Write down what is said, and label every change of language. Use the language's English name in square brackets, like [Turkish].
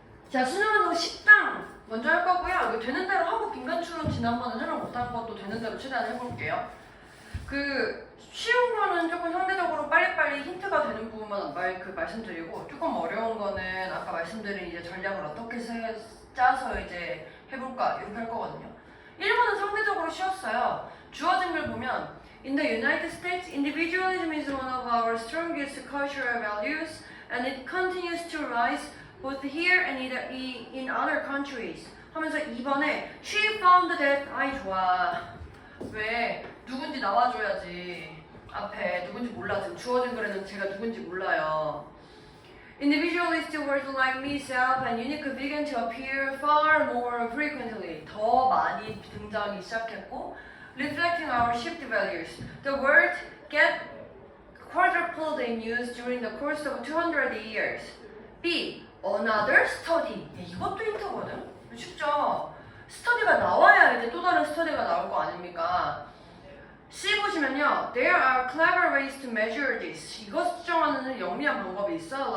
[Korean] 자, 수능은 식당 먼저 할 거고요. 이거 되는 대로 하고 빈간추론 지난번에 설명 못한 것도 되는 대로 최대한 해볼게요. 쉬운 거는 조금 상대적으로 빨리빨리 힌트가 되는 부분만 말씀드리고, 조금 어려운 거는 아까 말씀드린 이제 전략을 어떻게 짜서 이제 해볼까 이렇게 할 거거든요. 1번은 상대적으로 쉬웠어요. 주어진 글 보면 [English] In the United States, individualism is one of our strongest cultural values, and it continues to rise both here and in other countries. [Korean] 하면서 2번에 [English] She found that [Korean] 아이 좋아. 왜? 누군지 나와줘야지. 앞에 누군지 몰라. 지금 주어진 글에는 제가 누군지 몰라요. [English] Individualist words like me, self, and unique began to appear far more frequently. [Korean] 더 많이 등장하기 시작했고, [English] reflecting our shift values. The word get quadrupled in use during the course of 200 years. [Korean] B. [English] Another study. [Korean] 이것도 힌트거든? 쉽죠? 스터디가 나와야 이제 또 다른 스터디가 나올 거 아닙니까? C 보시면요. [English] There are clever ways to measure this. [Korean] 이것 수정하는 영리한 방법이 있어.